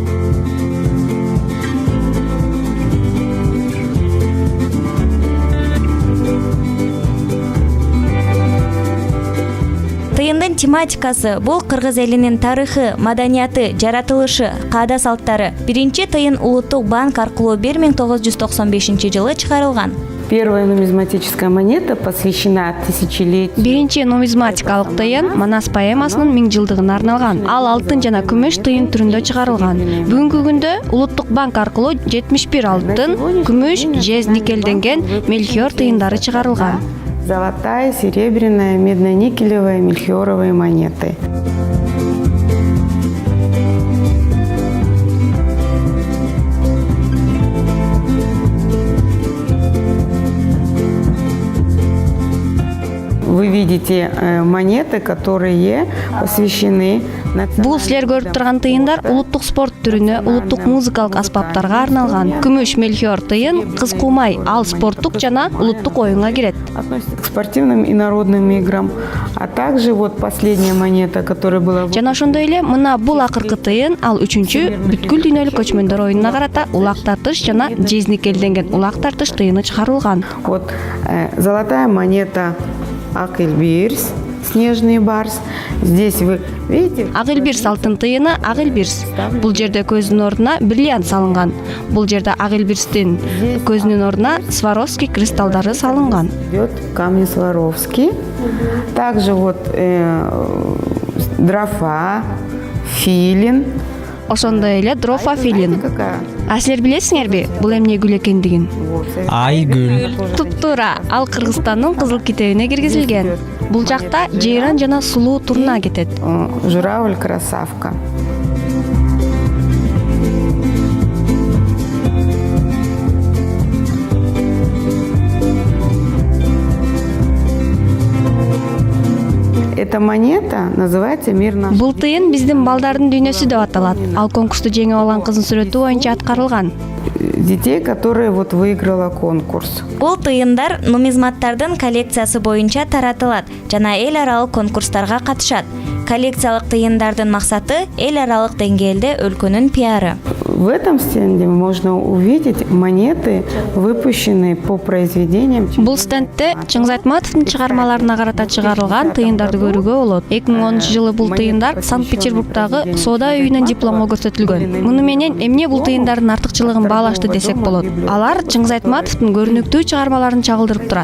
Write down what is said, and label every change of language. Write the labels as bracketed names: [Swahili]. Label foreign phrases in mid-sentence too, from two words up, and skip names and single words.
[Kyrgyz] Тыйындын тематикасы бул кыргыз элинин тарыхы, маданияты, жаратылышы, каада салттары. Биринчи тыйын Улуттук банк аркылуу 1995-жылы чыгарылган. [Russian] Первая нумизматическая монета посвящена тысячелетию. [Kyrgyz] Биринчи нумизматикалык тыйын Манас поэмасынын 1000 жылдыгына арналган. Ал алтын жана күмүш тыйын түрүндө чыгарылган. Бүгүнкү күндө Улуттук банк аркылуу 71 алтын, күмүш, жез, никелденген мельхиор тыйындары чыгарылган. [Russian] Золотая, серебряная, медно-никелевая, мельхиоровые монеты. Вы видите монеты, которые посвящены. [Kyrgyz] Бул силер көрүп турган тыйындар улуттук спорт түрүнө, улуттук музыкалык аспаптарга арналган. Күмүш мельхиор тыйын кыз кумай, ал спорттук жана улуттук оюнга кирет. [Russian] Относится к спортивным и народным играм. А также вот последняя монета, которая была. [Kyrgyz] Жана ошондой эле мына бул акыркы тыйын, ал үчүнчү бүткүл дүйнөлүк көчмөндөр оюнуна карата улак тартыш жана жез никелденген улак тартыш тыйыны чыгарылган. [Russian] Вот золотая монета Акельбирс, снежный барс. Здесь вы видите? [Kyrgyz] Акельбирс алтын тыйыны Акельбирс. Бул жерде көздүн ордуна бриллиант салынган. Бул жерде Акельбирстин көзүнүн ордуна Сваровский кристаллдары салынган. [Russian] Идет камни Сваровский. Также вот дрофа, филин. [Kyrgyz] Ошондой эле дрофа филин. А силер билесиңерби бул эмне гүл экендигин? Айгүл. Туп-туура, ал Кыргызстандын кызыл китебине киргизилген. Бул жакта жайран жана сулуу турна кетет. [Russian] Журавль красавка. Эта монета называется «Мирно». [Kyrgyz] Бул тыйын биздин балдардын дүйнөсү деп аталат. Ал конкурсту жеңип алган кыздын сүрөтү боюнча аткарылган. [Russian] детей, которые вот выиграла конкурс. [Kyrgyz] Бул тыйындар нумизматтардын коллекциясы боюнча таратылат жана эл аралык конкурстарга катышат. Коллекциялык тыйындардын максаты эл аралык деңгээлде өлкөнүн пиары. [Russian] В этом стенде можно увидеть монеты, выпущенные по произведениям. [Kyrgyz] Бул стендте Чыңгыз Айтматовдун чыгармаларына карата чыгарылган тыйындарды көрүүгө болот. 2010-жылы бул тыйындар Санкт-Петербургдагы соода үйүнөн дипломго көрсөтүлгөн. Муну менен эмне бул тыйындардын артыкчылыгын баалашты десек болот. Алар Чыңгыз Айтматовдун көрүнүктүү чыгармаларын чагылдырып турат.